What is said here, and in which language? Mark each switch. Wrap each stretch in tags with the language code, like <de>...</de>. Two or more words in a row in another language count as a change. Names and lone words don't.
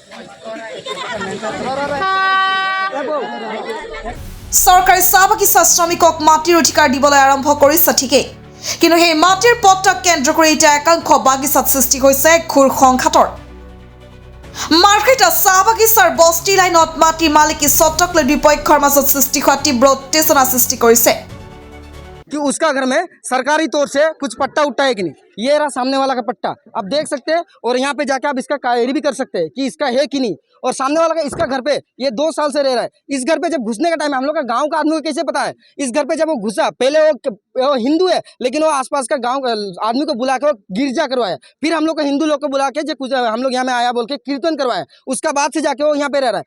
<as>চৰকাৰে চাহ বাগিচা শ্ৰমিকক মাটিৰ অধিকাৰ দিবলৈ আৰম্ভ কৰিছে ঠিকেই, কিন্তু সেই মাটিৰ পট্টাক কেন্দ্ৰ কৰি এতিয়া একাংশ বাগিচাত সৃষ্টি হৈছে ঘোৰ সংঘাতৰ। মাৰ্ঘেৰিটা চাহ বাগিচাৰ বস্তি লাইনত মাটিৰ মালিকী স্বত্বক লৈ দুপক্ষৰ মাজত সৃষ্টি হোৱা তীব্ৰ উত্তেজনা সৃষ্টি কৰিছে।</as> <hi>कि उसका घर में सरकारी तौर से कुछ पट्टा उट्टा है कि नहीं, ये रहा सामने वाला का पट्टा आप देख सकते हैं, और यहाँ पे जाके आप इसका क्वेरी भी कर सकते हैं कि इसका है कि नहीं। और सामने वाला का इसका घर पे ये 2 साल से रह रहा है। इस घर पे जब घुसने का टाइम, हम लोग का गांव का आदमी को कैसे पता है इस घर पे जब वो घुसा, पहले वो हिंदू है लेकिन वो आसपास का गांव आदमी को बुला के वो गिरजा करवाया, फिर हम लोग को हिंदू लोग को बुला के कुछ हम लोग यहाँ में आया बोल के कीर्तन करवाया, उसका बाद से जाके वो यहाँ पे रह रहा है।</hi>